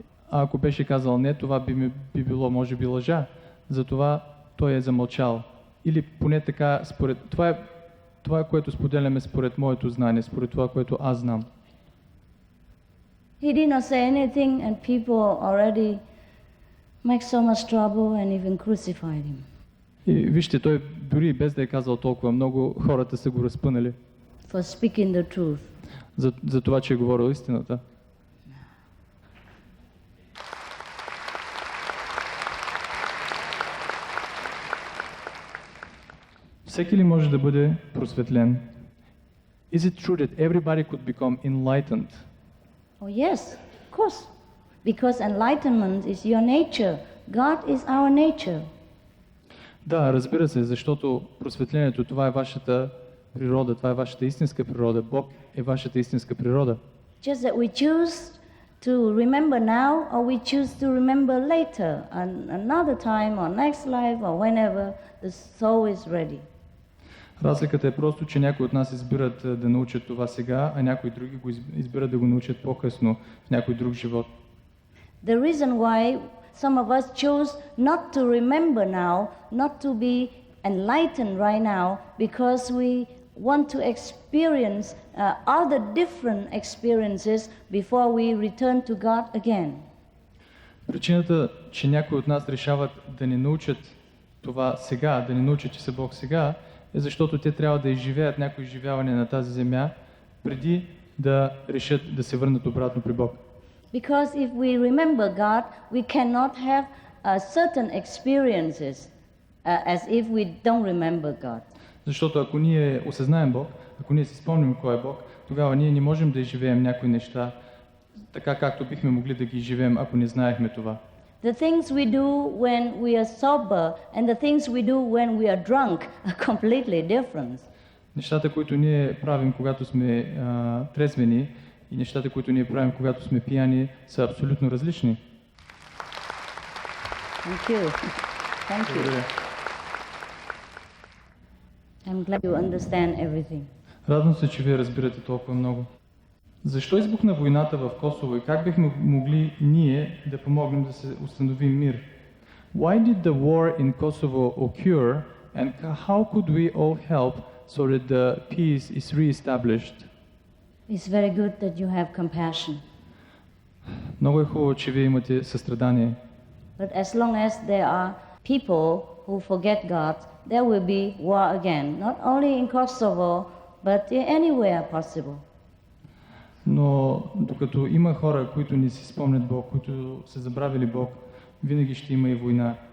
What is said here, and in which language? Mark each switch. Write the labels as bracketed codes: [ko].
[bg] Ако беше казал не, това би било може би лъжа. Затова той е замълчал. Или поне така, това е което споделяме според моето знание, според това, което аз знам. [en] He did not say anything and people already make so much trouble and even crucified him. [bg] И вижте, той дори без да е казал толкова много, хората са го разпънали. [en] For speaking the truth. [bg] За това, че е говорил истината. Всеки ли може да бъде просветлен? [en] Is it true that everybody could become enlightened? Oh yes, of course. Because enlightenment is your nature. God is our nature. [bg] Да, разбира се, защото просветлението, това е вашата природа, това е вашата истинска природа. Бог е вашата истинска природа. [en] Just that we choose to remember now or we choose to remember later, another time or next life or whenever the soul is ready. [bg] Разликата е просто, че някои от нас избират да научат това сега, а някои други го избират да го научат по-късно, в някой друг живот. [en] The reason why some of us choose not to remember now, not to be enlightened right now, because we want to experience other different experiences before we return to God again. [bg] Причината, че някои от нас решават да не научат това сега, да не научат, че са Бог сега, е защото те трябва да изживеят някои изживяване на тази земя, преди да решат да се върнат обратно при Бог. [en] Because if we remember God, we cannot have certain experiences as if we don't remember God. [bg] Защото ако ние осъзнаем Бог, ако ние си спомним кой е Бог, тогава ние не можем да изживеем някои неща така, както бихме могли да ги изживеем, ако не знаехме това. [en] The things we do when we are sober and the things we do when we are drunk are completely different. [bg] Нещата, които ние правим, когато сме трезвени, и нещата, които ние правим, когато сме пияни, са абсолютно различни. [en] Thank you. Thank you. I'm glad you understand everything. [bg] Радвам се, че вие разбирате толкова много. Защо избухна войната в Косово и как бихме могли ние да помогнем да се установи мир? [en] Why did the war in Kosovo occur and how could we all help so that the peace is re-established? It's very good that you have compassion. [bg] Много е хубаво, че вие имате състрадание. [en] But as long as there are people who forget God, there will be war again, not only in Kosovo, but anywhere possible. [bg] Но докато има хора, които не си спомнят Бог, които са забравили Бог, винаги ще има и война.